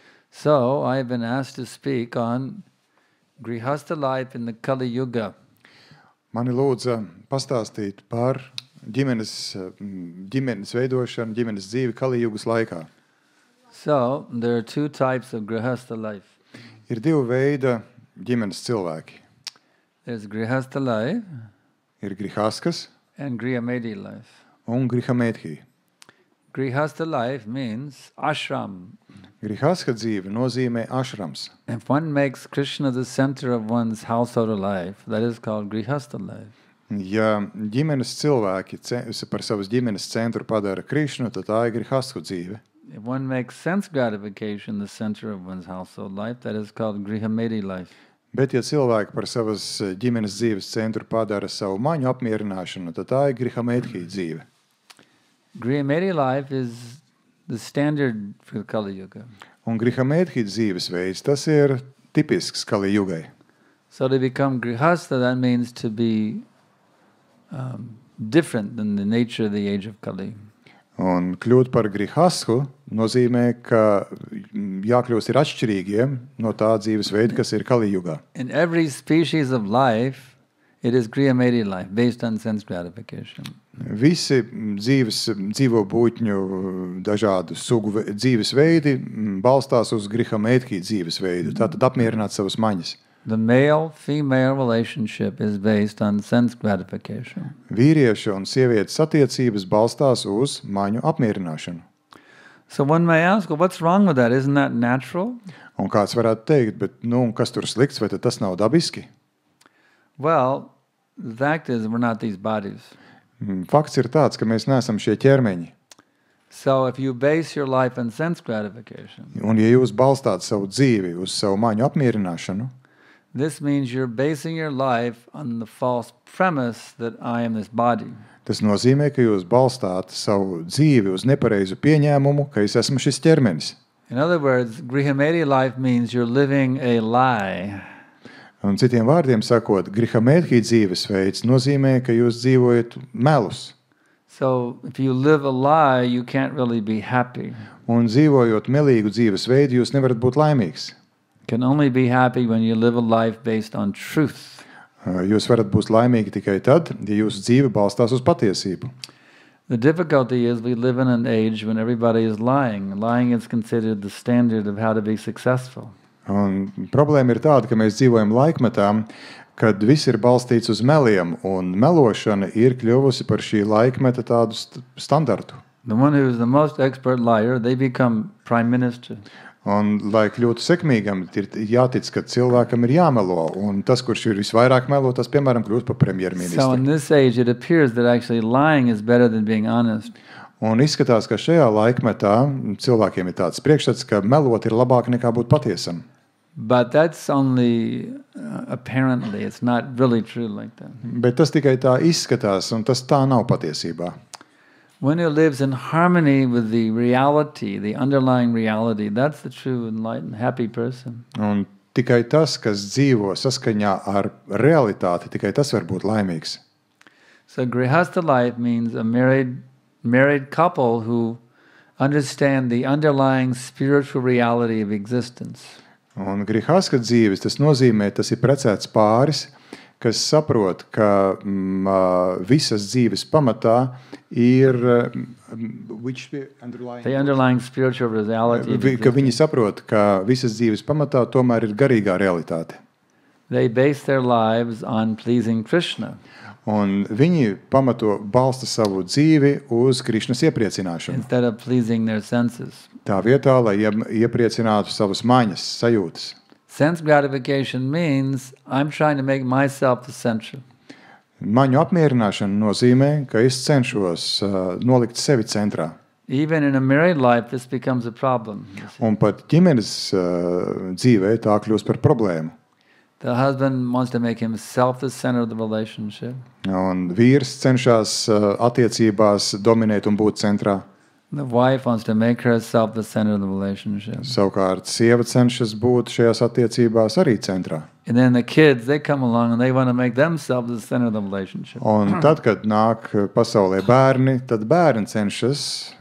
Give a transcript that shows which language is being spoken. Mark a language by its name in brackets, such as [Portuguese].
[English] So, I have been asked to speak on Grihastha life in the Kali Yuga. [Latvian] Mani lūdza pastāstīt par ģimenes veidošanu, ģimenes dzīvi Kali Jugas laikā. [English] So, there are two types of Grihastha life. [Latvian] Ir divi veidi ģimenes cilvēki. [English] There's Grihastha life [Latvian] Ir grihaskas [English] and Grihamedhi life. [Latvian] un grihamedhi. [English] Grihastha life means ashram. [Latvian] Grihaska dzīve nozīmē ašrams. [English] If one makes Krishna the center of one's household life, that is called Grihastha life. [Latvian] Ja ģimenes cilvēki par savas ģimenes centru padara Krišnu, tad tā ir grihasku dzīve. [English] If one makes sense gratification the center of one's household life, that is called Grihamedhi life. [Latvian] Bet ja cilvēki par savas ģimenes dzīves centru padara savu maņu apmierināšanu, tad tā ir grihamedhi dzīve. [English] Grihamedhi life is the standard for Kali Yuga. [Latvian] Un grihamedhi dzīves veids, tas ir tipisks Kali Jugai. [English] So to become Grihastha, that means to be different than the nature of the age of Kali. [Latvian] Un kļūt par grihasku nozīmē, ka jākļūst ir atšķirīgiem no tā dzīves veida, kas ir Kali Jugā. [English] In every species of life, it is Grihamedhi life, based on sense gratification. [Latvian] Visi dzīvo būtņu dažādu sugu dzīves veidi balstās uz grihamedhi dzīves veidu, tātad apmierināt savas maņas. [English] The male-female relationship is based on sense gratification. [Latvian] Vīrieša un sievietes attiecības balstās uz maņu apmierināšanu. [English] So one may ask, well, what's wrong with that? Isn't that natural? [Latvian] Un kāds varētu teikt, bet kas tur slikts, vai tad tas nav dabiski? [English] Well, the fact is we're not these bodies. [Latvian] Fakts ir tāds, ka mēs neesam šie ķermeņi. [English] So if you base your life on sense gratification, [Latvian] Un ja jūs balstāt savu dzīvi uz savu maņu apmierināšanu, [English] this means you're basing your life on the false premise that I am this body. [Latvian] tas nozīmē, ka jūs balstāt savu dzīvi uz nepareizu pieņēmumu, ka es esmu šis ķermenis. [English] In other words, Grihamedhi life means you're living a lie. [Latvian] Un citiem vārdiem sakot, grihamedhi dzīvesveids nozīmē, ka jūs dzīvojat melus. [English] So if you live a lie, you can't really be happy. [Latvian] Un dzīvojot melīgu dzīvesveidu, jūs nevarat būt laimīgs. [English] You can only be happy when you live a life based on truth. [Latvian] Jūs varat būt laimīgi tikai tad, ja jūsu dzīve balstās uz patiesību. [English] The difficulty is we live in an age when everybody is lying. Lying is considered the standard of how to be successful. [Latvian] Un problēma ir tāda, ka mēs dzīvojam laikmetā, kad viss ir balstīts uz meliem, un melošana ir kļuvusi par šī laikmeta tādu standartu. [English] The one who is the most expert liar, they become prime minister. [Latvian] Un, lai kļūtu sekmīgam, ir jātic, ka cilvēkam ir jāmelo, un tas, kurš ir visvairāk melo, tas, piemēram, kļūst par premjerministru. [English] So in this age, it appears that actually lying is better than being honest. [Latvian] Un izskatās, ka šajā laikmetā cilvēkiem ir tāds priekšstats, ka melot ir labāk nekā būt patiesam. [English] But that's only apparently. It's not really true like that. [Latvian] Bet tas tikai tā izskatās, un tas tā nav patiesībā. [English] One who lives in harmony with the reality, the underlying reality, that's the true enlightened, happy person. [Latvian] Un tikai tas, kas dzīvo saskaņā ar realitāti, tikai tas var būt laimīgs. [English] So grihastha life means a married couple who understand the underlying spiritual reality of existence. [Latvian] Un grihastha dzīves, tas nozīmē, tas ir precēts pāris, kas saprot, ka visas dzīves pamatā ir [English] the underlying spiritual reality. [Latvian] Ka viņi saprot, ka visas dzīves pamatā tomēr ir garīgā realitāte. [English] They base their lives on pleasing Krishna. [Latvian] Un viņi balsta savu dzīvi uz Krišnas iepriecināšanu. [English] Instead of pleasing their senses. [Latvian] Tā vietā, lai iepriecinātu savas maņas, sajūtas. [English] Sense gratification means I'm trying to make myself the center. [Latvian] Maņu apmierināšana nozīmē, ka es cenšos nolikt sevi centrā. [English] Even in a married life, this becomes a problem. [Latvian] Un pat ģimenes dzīvē tā kļūst par problēmu. [English] The husband wants to make himself the center of the relationship. [Latvian] Un vīrs cenšas attiecībās dominēt un būt centrā. [English] The wife wants to make herself the center of the relationship. [Latvian] Savukārt sieva cenšas būt šajās attiecībās arī centrā. [English] And then the kids, they come along and they want to make themselves the center of the relationship. [Latvian] Un tad, kad nāk pasaulē bērni, tad bērni cenšas